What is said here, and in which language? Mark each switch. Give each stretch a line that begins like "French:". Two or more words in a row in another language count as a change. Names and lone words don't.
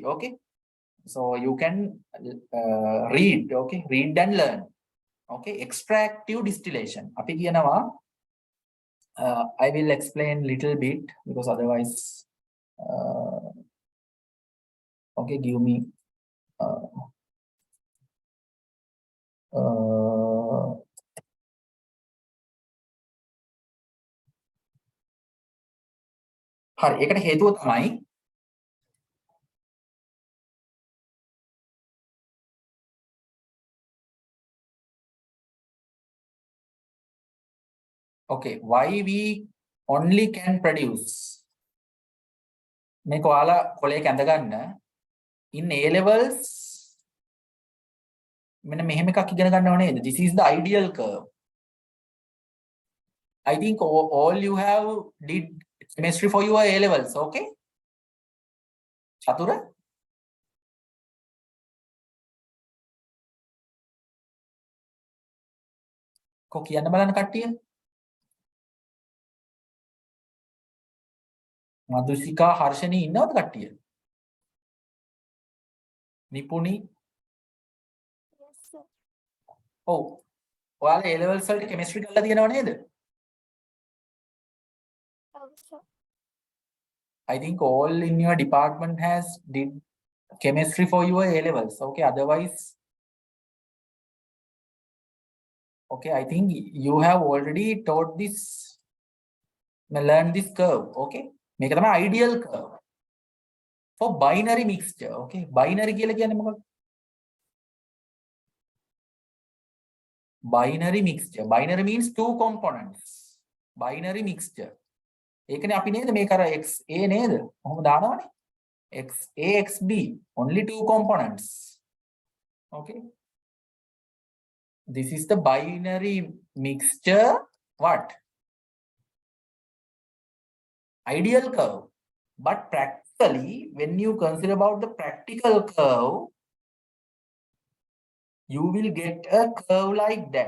English: Okay, so you can read. Okay, read and learn. Okay, extractive distillation.
Sinhala: අපි කියනවා.
English: I will explain little bit because otherwise, okay, give me
Sinhala: හරි ඒකට හේතුව තමයි
English: okay, why we only can produce
Sinhala: මේක ඔයාලා කොලේක ඇඳ ගන්න in A levels මෙන්න මෙහෙම එකක් ඉගෙන ගන්නව නේද?
English: This is the ideal curve. I think all you have did chemistry for your A levels.
Sinhala: Okay, චතුර කො කියන්න බලන්න කට්ටිය. මදුසිකා හර්ෂණී ඉන්නවද කට්ටිය? නිපුණි?
English: Yes, sir.
Sinhala: ඔව්. ඔයාලා A levels වලට chemistry කරලා තියෙනව නේද?
English: Oh, sir. I think all in your department has did chemistry for your A levels. Okay, otherwise, okay, I think you have already taught this, learned this curve. Okay,
Sinhala: මේක තමයි
English: ideal curve for binary mixture.
Sinhala: Okay, binary කියලා කියන්නේ මොකක්ද?
English: Binary mixture. Binary means two components. Binary mixture.
Sinhala: ඒකනේ අපි නේද මේක අර XA නේද? කොහොම දානවනේ?
English: XA XB, only two components. Okay, this is the binary mixture. What? Ideal curve. But practically, when you consider about the practical curve, you will get a curve like that.